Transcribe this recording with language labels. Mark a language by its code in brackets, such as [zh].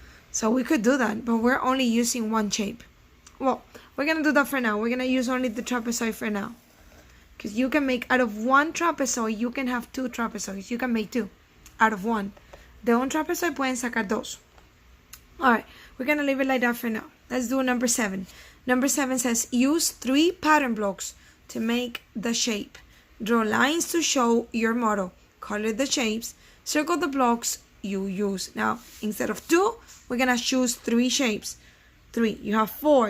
[en] So we could do that, but we're only using one shape. Well, we're gonna do that for now. We're gonna use only the trapezoid for now. Because you can make, out of one trapezoid, you can have two trapezoids. You can make two out of one. [es] De un trapezoid pueden sacar dos. [en] Alright, we're gonna leave it like that for now. Let's do number 7. Number 7 says, use 3 pattern blocks to make the shape. Draw lines to show your model. Color the shapes. Circle the blocks you use. Now, instead of 2, we're gonna choose 3 shapes. 3. You have 4.